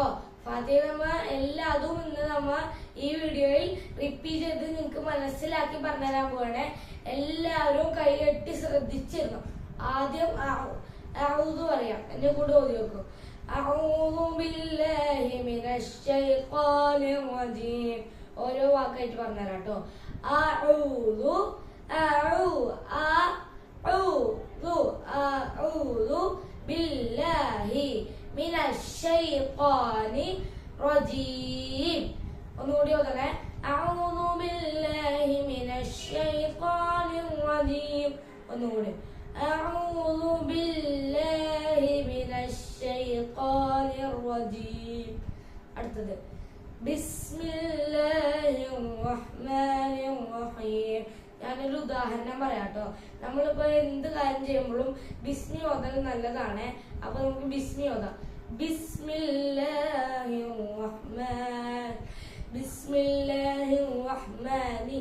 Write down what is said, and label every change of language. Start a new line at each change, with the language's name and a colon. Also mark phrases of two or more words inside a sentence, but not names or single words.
Malayalam: ഫാത്തിഹ നമ്മ എല്ലാതും ഇന്ന് നമ്മ ഈ വീഡിയോയിൽ റിപ്പീറ്റ് ചെയ്ത് നിങ്ങൾക്ക് മനസ്സിലാക്കി പറഞ്ഞുതരാൻ പോവാണ്. എല്ലാവരും കൈകെട്ടി ശ്രദ്ധിച്ചിരുന്നു. ആദ്യം അഊദു പറയാം, എന്റെ കൂടെ ഓതി നോക്കും.
Arabic: أعوذ بالله من الشيطان الرجيم.
Malayalam: ഓരോ വാക്കായിട്ട് പറഞ്ഞുതരാം കേട്ടോ. അഊദു
Arabic: أعوذ بالله من الشيطان الرجيم.
Malayalam: ഒന്നുകൂടി ഓതണേ.
Arabic: أعوذ بالله من الشيطان الرجيم.
Malayalam: ഒന്നുകൂടി.
Arabic: أعوذ بالله من الشيطان الرجيم. അടുത്തത് بسم الله الرحمن الرحيم.
Malayalam: ഞാനൊരു ഉദാഹരണം പറയാട്ടോ. നമ്മളിപ്പോ എന്ത് കാര്യം ചെയ്യുമ്പോഴും ബിസ്മി ഓതൽ നല്ലതാണ്. അപ്പൊ നമുക്ക് ബിസ്മി ഓതാം.
Arabic: بسم الله الرحمن.